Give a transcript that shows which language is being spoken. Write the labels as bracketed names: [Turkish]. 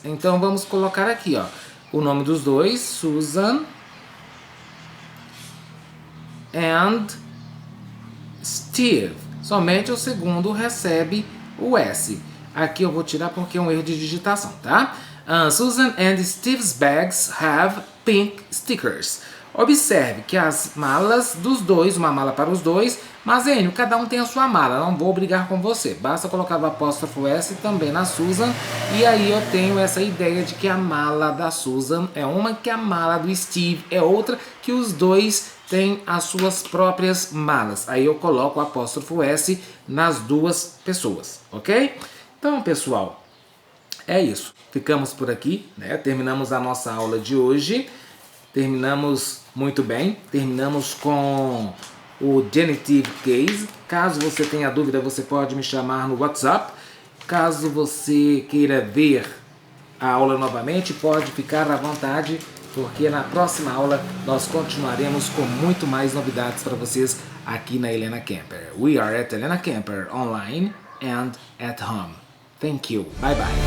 [Portuguese] Então vamos colocar aqui, ó, o nome dos dois, Susan and Steve. Somente o segundo recebe o S. Aqui eu vou tirar porque é um erro de digitação, tá? [English] Susan and Steve's bags have pink stickers. [Portuguese] Observe que as malas dos dois, uma mala para os dois, mas Enio, cada um tem a sua mala, não vou brigar com você. Basta colocar o apóstrofo S também na Susan, e aí eu tenho essa ideia de que a mala da Susan é uma, que a mala do Steve é outra, que os dois têm as suas próprias malas. Aí eu coloco o apóstrofo S nas duas pessoas, ok? Então, pessoal, é isso. Ficamos por aqui, né? Terminamos a nossa aula de hoje. Terminamos muito bem. Terminamos com o genitive case. Caso você tenha dúvida, você pode me chamar no WhatsApp. Caso você queira ver a aula novamente, pode ficar à vontade, porque na próxima aula nós continuaremos com muito mais novidades para vocês aqui na Helena Camper. [English] We are at Helena Camper, online and at home. Thank you. Bye bye.